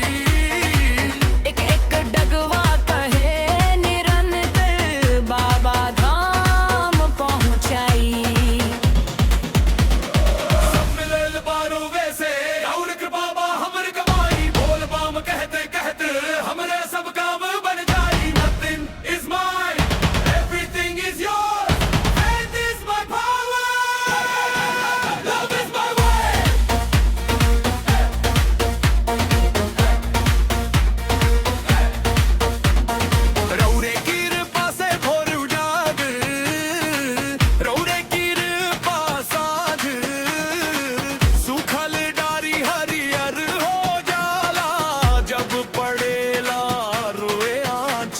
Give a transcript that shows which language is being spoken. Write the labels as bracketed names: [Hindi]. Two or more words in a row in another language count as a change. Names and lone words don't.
[Bhojpuri] एक एक डगवा कहे निरंतर, बाबा धाम पहुंचाई। सब मिलल बारो वैसे रौर कृपा बा हमर कमाई, बोल बम कहते कहते हमरे सब काम बन जाई। [English] Nothing is mine, everything is yours, faith is my power, love is my way। [Bhojpuri] रौरे कृपा से भोर उजाग, रौरे कृपा साध, सुखल डारी हरियर हो जाला, जब पड़ेला रोए आँच।